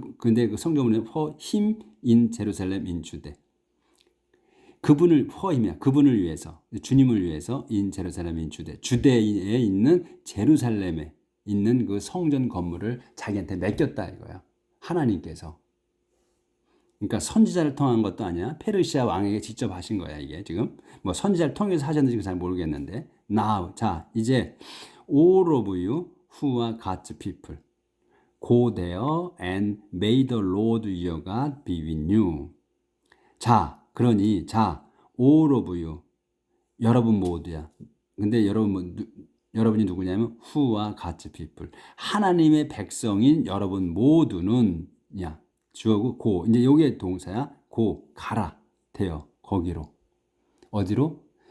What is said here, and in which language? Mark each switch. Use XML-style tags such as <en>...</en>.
<ko>근데 그 성전문에</ko> <en>for him in Jerusalem in Jude. for him이야.</en> <ko>그분을 위해서, 주님을 위해서</ko> <en>in Jerusalem in Jude.</en> <ko>주대에 있는 제루살렘에 있는 그 성전 건물을 자기한테 맡겼다 이거야. 하나님께서. 그러니까 선지자를 통한 것도 아니야. 페르시아 왕에게 직접 하신 거야, 이게 지금. 선지자를 통해서 하셨는지 잘 모르겠는데.</ko> <en>Now,</en> <ko>자, 이제</ko> <en>all of you who are God's people. Go there and may the Lord your God be with you.</en> <ko>자, 그러니 자,</ko> <en>all of you.</en> <ko>여러분 모두야. 근데 여러분이 누구냐면 who와</ko> <en>God's people.</en> <ko>하나님의 백성인 여러분 모두는 야, 주어고 go. 이제 요게 동사야. go, 가라. 돼요. 거기로. 어디로?</ko>